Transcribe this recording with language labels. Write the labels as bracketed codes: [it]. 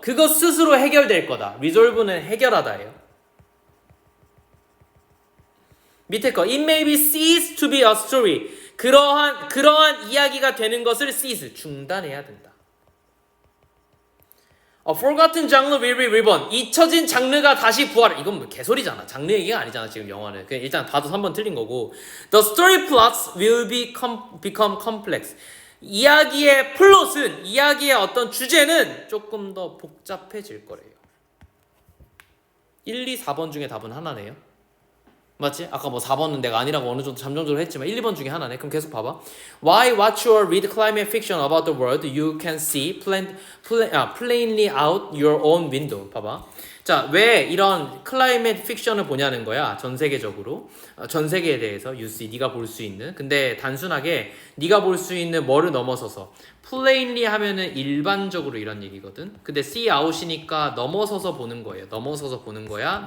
[ko] 그것 스스로 해결될 거다. resolve는 해결하다예요. 밑에 거. [en] It may be ceased to be a story. [ko] 그러한 이야기가 되는 것을 cease. 중단해야 된다. [en] A forgotten genre will be reborn. [ko] 잊혀진 장르가 다시 부활. 이건 뭐 개소리잖아. 장르 얘기가 아니잖아. 지금 영화는. 그냥 일단 봐도 3번 틀린 거고. [en] The story plots will become complex. [ko] 이야기의 플롯은, 이야기의 어떤 주제는 조금 더 복잡해질 거래요. 1, 2, 4번 중에 답은 하나네요. 맞지? 아까 뭐 4번은 내가 아니라고 어느 정도 잠정적으로 했지만 1, 2번 중에 하나네. 그럼 계속 봐봐. [en] Why watch or read climate fiction about the world you can see plainly out your own window. [ko] 봐봐. 자, 왜 이런 클라이밋 픽션을 보냐는 거야. 전 세계적으로. 전 세계에 대해서 [en] you see, [ko] 네가 볼 수 있는. 근데 단순하게 네가 볼 수 있는 뭐를 넘어서서 plainly 하면은 일반적으로 이런 얘기거든. 근데 see out이니까 넘어서서 보는 거예요. 넘어서서 보는 거야.